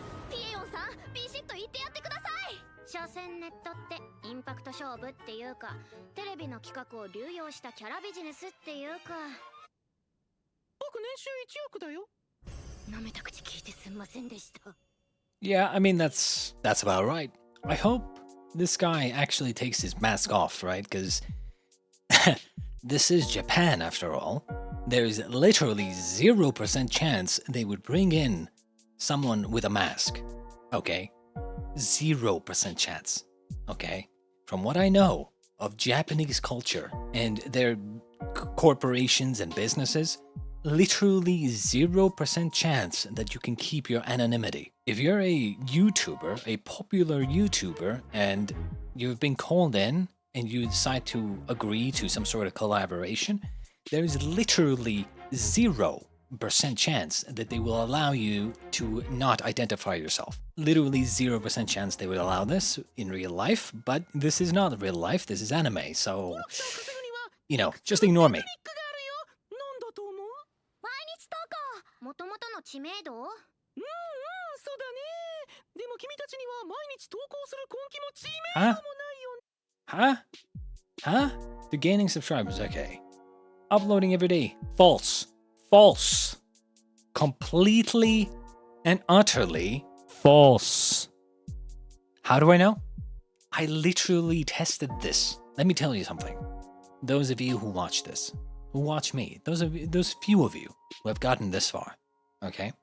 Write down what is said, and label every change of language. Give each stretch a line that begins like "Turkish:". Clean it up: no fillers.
Japanese: ピエヨンさん、ビシッと言ってやってください。所詮ネットってインパクト勝負っていうか、テレビの企画を流用したキャラビジネスっていうか。僕年収1億だよ。舐めた口聞いてすんませんでした。
English: Yeah, I mean, that's about right. I hope this guy actually takes his mask off, right? Because this is Japan, after all. There's literally 0% chance they would bring in someone with a mask. Okay? 0% chance. Okay? From what I know of Japanese culture and their corporations and businesses, literally 0% chance that you can keep your anonymity. If you're a YouTuber, a popular YouTuber, and you've been called in and you decide to agree to some sort of collaboration, there's literally 0% 0% chance that they will allow you to not identify yourself. Literally 0% chance they would allow this in real life, but this is not real life, this is anime, so, you know, just ignore me.
Japanese: 毎日投稿もともとの知名度そうだね。でも君たちには毎日投稿する根気も知名度もないよ。
English: Huh? The gaining subscribers, okay. Uploading every day. False. False. Completely and utterly false. How do I know? I literally tested this. Let me tell you something. Those of you who watch this, who watch me, those few of you who have gotten this far, okay?